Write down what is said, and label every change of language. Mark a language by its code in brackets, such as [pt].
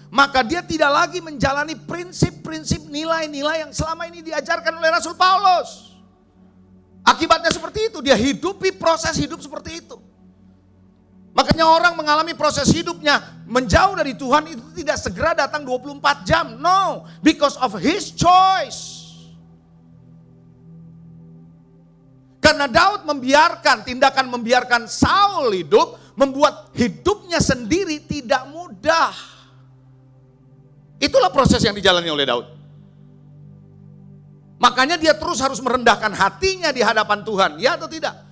[id] Maka dia tidak lagi menjalani prinsip-prinsip nilai-nilai yang selama ini diajarkan oleh Rasul Paulus. Akibatnya seperti itu, dia hidupi proses hidup seperti itu. Makanya orang mengalami proses hidupnya menjauh dari Tuhan itu tidak segera datang 24 jam. [en] No, because of his choice. [id] Karena Daud tindakan membiarkan Saul hidup, membuat hidupnya sendiri tidak mudah. Itulah proses yang dijalani oleh Daud. Makanya dia terus harus merendahkan hatinya di hadapan Tuhan, ya atau tidak?